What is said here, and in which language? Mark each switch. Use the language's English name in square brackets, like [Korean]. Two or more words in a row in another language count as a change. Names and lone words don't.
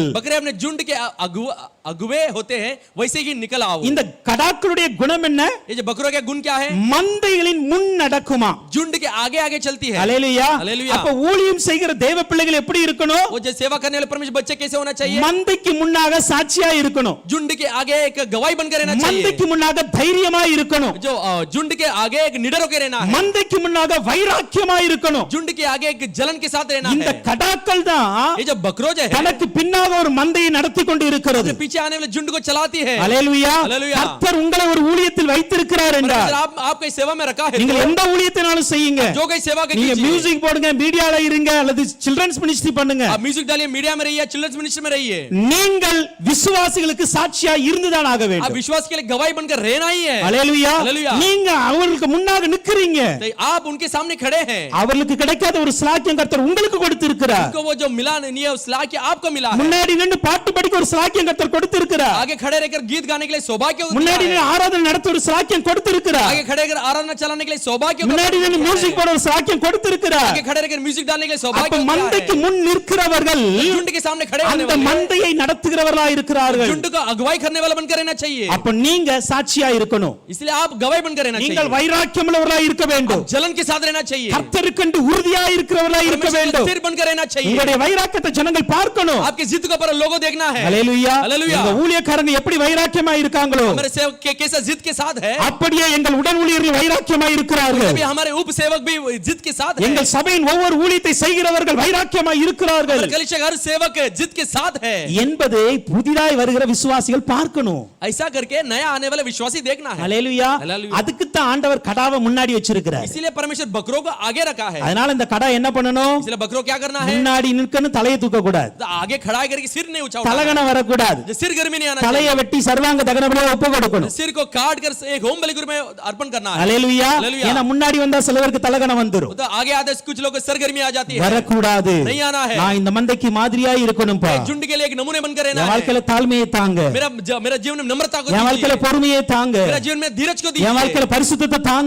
[Hindi] बकरे अपने झुंड के अगुवे होते हैं, वैसे ही निकल आओ। [Tamil] இந்த கடாக்களுடைய குணம் என்ன? [Hindi] ये जो बकरों का गुण क्या है? [Tamil] மந்தைகளின் முன் நடக்குமா? [Hindi] झुंड के आगे आगे चलती है। [Tamil] அல்லேலூயா. [Hindi] हालेलुया। [Tamil] அப்ப ஊழியம் செய்கிற தேவ பிள்ளைகள் எப்படி இருக்கணும்? [Hindi] वो जो सेवा करने वाले परमेश्वर बच्चे कैसे होना चाहिए? [Tamil] மந்தைக்கு முன்னாக சாட்சியா இருக்கணும். [Hindi] झुंड के आगे एक गवाही बनकर रहना चाहिए। [Tamil] மந்தைக்கு முன்னாக தைரியமா இருக்கணும். [Hindi] जो झुंड के आगे एक निडर होकर रहना है। [Tamil] மந்தைக்கு முன்னாக வைராக்கியமா இருக்கணும். [Hindi] झुंड के आगे एक जलन के साथ रहना [Tamil] இந்த [Hindi] है। [Tamil] கடாக்கள் தான் [Hindi] ये जो बकरों जो है, [Tamil] தனக்கு பின்னாக ஒரு மந்தையை நடத்தி கொண்டு இருக்கிறது. [Hindi] पीछे आने वाले झुंड को चलाती है। [Tamil] அல்லேலூயா. [Hindi] हालेलुया। [Tamil] கர்த்தர் உங்களை ஒரு ஊழியத்தில் வைத்திருக்கிறார் என்றால் [Hindi] आपको इस सेवा में रखा है, [Tamil] நீங்கள் எந்த ஊழியத்தினாலும் செய்யுங்க. [Hindi] जो कोई सेवा के [Tamil] நீங்க [Hindi] कीजिए। [Tamil] மியூசிக் போடுங்க, மீடியால இருங்க, அல்லது [English] children's ministry [Tamil] பண்ணுங்க. [Hindi] आप म्यूजिक डालिए, मीडिया में रहिए, [English] children's ministry [Hindi] में रहिए। [Tamil] நீங்கள் விசுவாசிகளுக்கு சாட்சியா இருந்துதான் ஆக [Hindi] आप [Tamil] வேண்டும். [Hindi] विश्वास के लिए गवाही बनकर रहना ही है। [Tamil] அல்லேலூயா. [Hindi] हालेलुया। [Tamil] நீங்க அவர்களுக்கு முன்னாக நிக்கிறீங்க. [Hindi] तो आप उनके सामने खड़े हैं। [Tamil] அவர்களுக்கு கிடைக்காத ஒரு ஸ்லாக்கியம் கர்த்தர் உங்களுக்கு கொடுத்திருக்கிறார். [Hindi] उनको वो जो मिला नहीं है, उस लायक आपको मिला है। [Tamil] முன்னாடி நின்னு பாட்டு பாடும்படிக்கு ஒரு ஸ்லாக்கியம் கர்த்தர் கொடுத்திருக்கிறார். [Hindi] आगे खड़े रहकर गीत गाने के लिए सौभाग्य को [Tamil] முன்னாடி [Hindi] दिया है। [Tamil] நின்னு ஆராதனை நடத்த ஒரு ஸ்லாக்கியம் கொடுத்திருக்கிறார். [Hindi] आगे खड़े रहकर आराधना चलाने के लिए सौभाग्य को [Tamil] முன்னாடி நின்னு மியூசிக் போட ஒரு ஸ்லாக்கியம் கொடுத்திருக்கிறார். [Hindi] आगे खड़े रहकर म्यूजिक डालने के लिए [Tamil] அப்ப [Hindi] सौभाग्य को दिया [Tamil] மந்தைக்கு [Hindi] है। [Tamil] முன் நிற்கிறவர்கள் [Hindi] झुंड के सामने खड़े होने [Tamil] அந்த [Hindi] वाले [Tamil] மந்தையை நடத்துகிறவர்களா இருக்கிறார்கள். [Hindi] झुंड को अगुवाई करने वाला बनकर रहना चाहिए। [Tamil] அப்ப நீங்க சாட்சியா இருக்கணும். [Hindi] इसलिए आप गवाही बनकर रहना [Tamil] நீங்கள் [Hindi] चाहिए। [Tamil] வைராக்கியம் உள்ளவர்களா இருக்க வேண்டும். [Hindi] जलन के साथ रहना चाहिए। [Tamil] கர்த்தருக்கென்று உறுதியா இருக்கிறவர்களா இருக்க [Hindi] परमेश्वर [Tamil] வேண்டும். [Hindi] को स्थिर बनकर रहना चाहिए। [Tamil] உங்களுடைய வைராக்கியத்தை ஜனங்கள் பார்க்கணும். [Hindi] आपकी जिद को पर लोगों देखना है। [Tamil] ஹல்லேலூயா. [Hindi] हालेलुया। [Tamil] இந்த ஊழியக்காரங்க எப்படி வைராக்கியமா இருக்காங்களோ [Hindi] हमारे सेवक के कैसा जिद के साथ है, [Tamil] அப்படியே எங்கள் உடன் ஊழியர்கள் வைராக்கியமா இருக்கிறார்கள். [Hindi] भी हमारे उप सेवक भी जिद के साथ है। [Tamil] எங்கள் சபையின் ஒவ்வொரு ஊழியத்தை செய்கிறவர்கள் வைராக்கியமா இருக்கிறார்கள் [Hindi] हमारे कलीसिया हर सेवक जिद के साथ है। [Tamil] என்பதை புதிதாய் வருகிற விசுவாசிகள் பார்க்கணும். [Hindi] ऐसा करके नया आने वाले विश्वासी देखना है। [Tamil] ஹல்லேலூயா. ஹல்லேலூயா. அதுக்கு தான் ஆண்டவர் கடாவை முன்னாடி வச்சிருக்கிறார். [Hindi] इसीलिए परमेश्वर बकरों को आगे रखा है। [Tamil] அதனால இந்த கடா என்ன பண்ணணும்? [Hindi] इसलिए बकरों क्या करना है? [Tamil] முன்னாடி நிற்கணும், தலையை தூக்க கூடாது, [Hindi] तो आगे खड़ा करके सिर नहीं ऊंचा उठाना। [Tamil] தலகணம் வரக்கூடாது, [Hindi] जो सिर गर्मी नहीं आना [Tamil] தலையை வெட்டி சர்வாங்க தகன பலியா ஒப்பு கொடுக்கணும். [Hindi] सिर को काट कर एक होम बलि में अर्पण करना है। [Tamil] ஹல்லேலூயா. ஹல்லேலூயா. ஏன்னா முன்னாடி வந்தா சிலருக்கு தலகணம் வந்துரும். [Hindi] तो आगे आते कुछ लोग को सरगर्मी आ जाती है। [Tamil] வரக்கூடாது. [Hindi] नहीं आना है। [Tamil] நான் இந்த மந்தைக்கு மாதிரியா இருக்கணும்பா. [Hindi] एक झुंड के लिए एक नमूने बनकर रहना [Tamil] என் [Hindi] है। [Tamil] வாழ்க்கையில தாழ்மையை தாங்க, [Hindi] मेरा जीवन में नम्रता को [Tamil] என் வாழ்க்கையில [Hindi] दीजिए। [Tamil] பொறுமையை தாங்க, [Hindi] मेरा जीवन में धीरज को [Tamil] என் [Hindi] दीजिए। [Tamil] வாழ்க்கையில பரிசுத்தத்தை தாங்க,